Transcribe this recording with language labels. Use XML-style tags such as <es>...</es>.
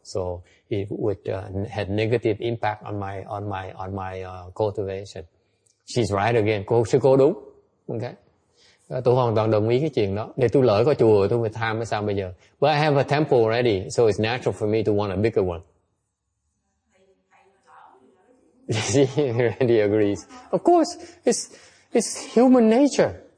<en>So it would have negative impact on my cultivation. She's right again.</en> <vi>Sư cô đúng.</vi> <en>Okay.</en> <vi>Tôi hoàn toàn đồng ý cái chuyện đó. Để tôi lỡ có chùa tôi phải tham hay sao bây giờ?</vi> <en>But I have a temple already, so it's natural for me to want a bigger one. She already agrees. Of course, it's human nature.</en>